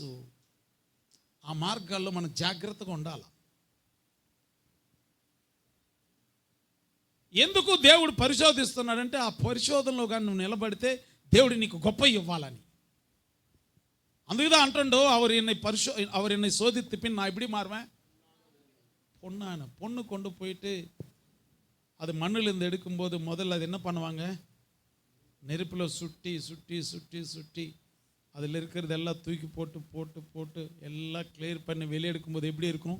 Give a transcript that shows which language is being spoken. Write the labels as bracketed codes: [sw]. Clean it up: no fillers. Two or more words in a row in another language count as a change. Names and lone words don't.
[te] ఆ మార్గాల్లో మనం జాగ్రత్తగా ఉండాలి. ఎందుకు దేవుడు పరిశోధిస్తున్నాడంటే, ఆ పరిశోధనలో కానీ నువ్వు నిలబడితే దేవుడు నీకు గొప్ప ఇవ్వాలని. అందుకుదా అంటుండో, [ta] அவர் என்னை சோதித்து பின் நான் எப்படி மாறுவேன்? பொண்ணு கொண்டு போயிட்டு அது மண்ணிலிருந்து எடுக்கும்போது முதல்ல அது என்ன பண்ணுவாங்க? நெருப்பில் சுட்டி சுட்டி சுட்டி சுட்டி அதில் இருக்கிறது எல்லாம் தூக்கி போட்டு போட்டு போட்டு எல்லாம் கிளியர் பண்ணி வெளியே எடுக்கும்போது எப்படி இருக்கும்?